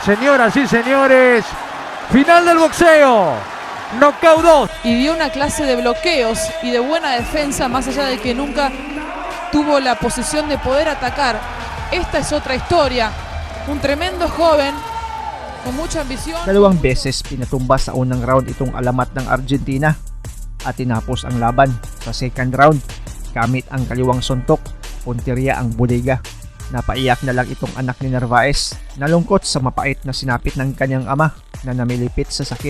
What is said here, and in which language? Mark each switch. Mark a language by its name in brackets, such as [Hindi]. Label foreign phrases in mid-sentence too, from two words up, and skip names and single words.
[Spanish] Señoras y señores. Final del boxeo. Knockout 2. Y dio una clase de bloqueos y de buena defensa, más allá de que nunca tuvo la posición de poder atacar. Esta es otra historia. Un tremendo joven con mucha ambición. [Filipino] Dalawang beses pinatumba sa unang round itong alamat ng Argentina at tinapos ang laban sa [English] second round [Filipino] gamit ang kaliwang suntok, punteriya ang bodega. Napaiyak na lang itong anak ni Narváez. Nalungkot sa mapait na sinapit ng kanyang ama na namilipit sa sakit.